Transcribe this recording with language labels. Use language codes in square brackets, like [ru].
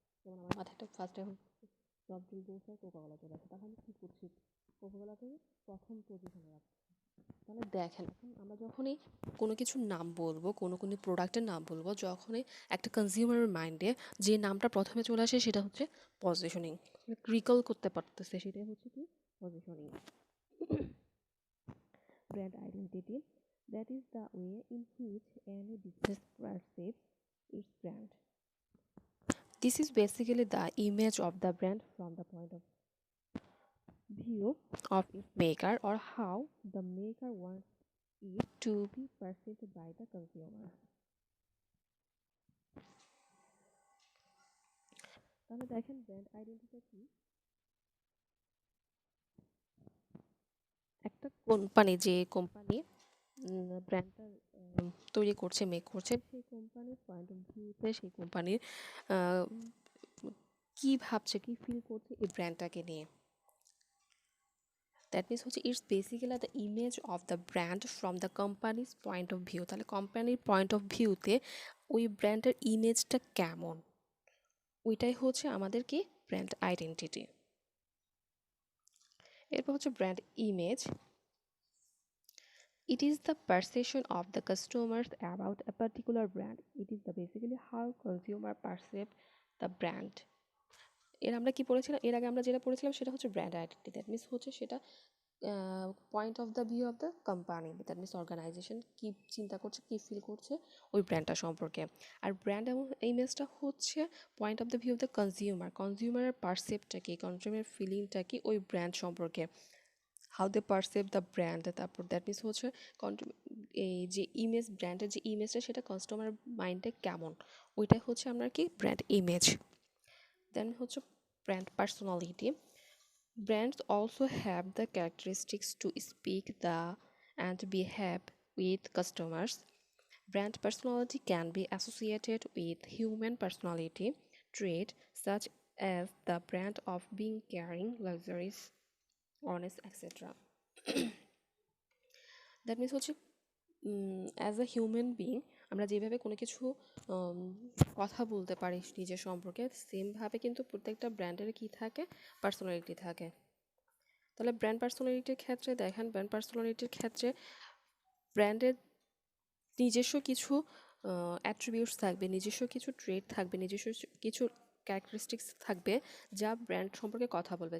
[bn] যেমন আমার মাথায় একটা ফার্স্ট এখন সফট ড্রিঙ্ক বলছে, কোকাকোলা চলে আসে, তাহলে আমি কী করছি, কোকাকোলাকে প্রথম পজিশনে রাখছি। তাহলে দেখেন এখন আমরা যখনই কোনো কিছুর নাম বলবো, কোনো প্রোডাক্টের নাম বলবো, যখনই একটা কনজিউমারের মাইন্ডে যে নামটা প্রথমে চলে আসে সেটা হচ্ছে পজিশনিং, রিকল করতে পারতেছে, সেটাই হচ্ছে কি positioning. [en] Brand identity, that is the way in which any business perceives its brand. This is basically the image of the brand from the point of view of its maker, or how the maker wants it to be perceived by the consumer. [bn] তাহলে দেখেন brand identity কি, একটা company, যে company ব্র্যান্ডটা তৈরি করছে, make করছে, সেই কোম্পানির পয়েন্ট অফ ভিউতে সেই কোম্পানির কী ভাবছে, কী ফিল করছে এই ব্র্যান্ডটাকে নিয়ে, [en] That means হচ্ছে it's basically the image of the brand from the company's point of view. [bn] তাহলে কোম্পানির পয়েন্ট অফ ভিউতে ওই ব্র্যান্ডের ইমেজটা কেমন, ওইটাই হচ্ছে আমাদের কি ব্র্যান্ড আইডেন্টিটি। এরপর হচ্ছে brand image. [en] It is the perception of the customers about a particular brand. It is the basically how consumer perceive the brand. [bn] আমরা কি পড়েছিলাম এর আগে, আমরা যেটা পড়েছিলাম সেটা হচ্ছে ব্র্যান্ড আইডেন্টিটি। দ্যাট মিনস হচ্ছে সেটা [en] point of the view of the company, [bn] that means organisation কী চিন্তা করছে, কী ফিল করছে ওই ব্র্যান্ডটা সম্পর্কে। আর ব্র্যান্ড এবং ইমেজটা হচ্ছে point of the view of the কনজিউমারের পারসেপ্টটা কি, কনজিউমারের ফিলিংটা কি ওই ব্র্যান্ড সম্পর্কে, [en] How they perceive the brand. [bn] তারপর দ্যাট মিনস হচ্ছে এই যে ইমেজ, ব্র্যান্ডের যে ইমেজটা সেটা কাস্টমার মাইন্ডে কেমন, ওইটাই হচ্ছে আমরা কি ব্র্যান্ড ইমেজ। দেন হচ্ছে brand personality. [en] Brands also have the characteristics to speak the and behave with customers. Brand personality can be associated with human personality traits such as the brand of being caring, luxurious, honest, etc. That means [bn] হচ্ছে [en] as a human being [bn] আমরা যেভাবে কোনো কিছু কথা বলতে পারি নিজের সম্পর্কে, সেমভাবে কিন্তু প্রত্যেকটা ব্র্যান্ডের কী থাকে, পার্সোনালিটি থাকে। তাহলে ব্র্যান্ড পার্সোনালিটির ক্ষেত্রে দেখেন, ব্র্যান্ড পার্সোনালিটির ক্ষেত্রে ব্র্যান্ডের নিজস্ব কিছু অ্যাট্রিবিউটস থাকবে, নিজস্ব কিছু ট্রেট থাকবে, নিজস্ব কিছু ক্যারেক্টারিস্টিক্স থাকবে যা ব্র্যান্ড সম্পর্কে কথা বলবে।